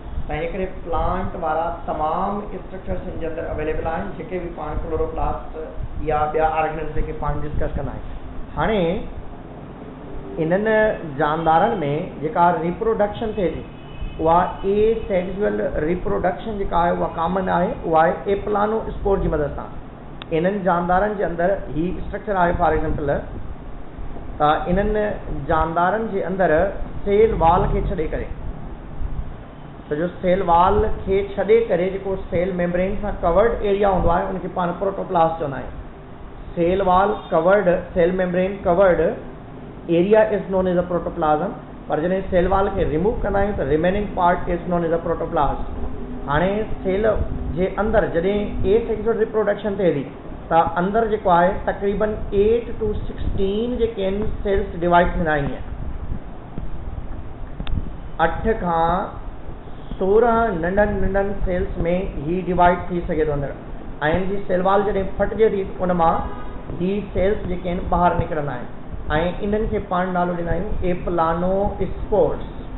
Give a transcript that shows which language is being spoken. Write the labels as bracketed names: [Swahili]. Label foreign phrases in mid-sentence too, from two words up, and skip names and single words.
[Sindhi] तंहिंजे करे प्लांट वारा तमामु स्ट्रक्चर्स इन जे अंदरि अवेलेबल आहिनि, जेके बि पाण क्लोरोप्लास्ट या ॿिया ऑर्गेनिल्स जेके पाण डिस्कस कंदा आहियूं। हाणे इन्हनि जानदारनि में जेका रिप्रोडक्शन थिए थी, उहा [English] asexual reproduction [Sindhi] जेका आहे उहा कॉमन आहे, उहा आहे एप्लानोस्पोर जी मदद सां। इन्हनि जानदारनि जे अंदरि ही स्ट्रक्चर आहे, [English] for example [Sindhi] त इन्हनि जानदारनि जे अंदरि [English] cell wall [Sindhi] खे छॾे करे, तो जो [English] cell wall [Sindhi] खे छॾे करे जेको [English] cell membrane [Sindhi] सां [English] covered area [Sindhi] हूंदो आहे उनखे पाण प्रोटोप्लास्ट चवंदा आहियूं। [English] Cell wall covered, cell membrane covered area is known as a protoplasm, [Sindhi] पर जॾहिं सेल वाल खे रिमूव कंदा आहियूं त [English] remaining part is known as a protoplast. [Sindhi] हाणे सेल जे अंदरि जॾहिं [English] asexual reproduction [Sindhi] थिए थी त अंदरि जेको आहे तक़रीबन 8 to 16 जेके आहिनि [English] cells divide [Sindhi] थींदा आहिनि। 8 खां 16 नंढनि नंढनि सेल्स में ही डिवाइड थी सघे थो अंदरि, ऐं हिन जी [English] cell wall [Sindhi] जॾहिं फटिजे थी उन मां ही सेल्स जेके आहिनि ॿाहिरि निकिरंदा आहिनि, ऐं इन्हनि खे पाण नालो ॾींदा आहियूं एप्लानोस्पोर्स।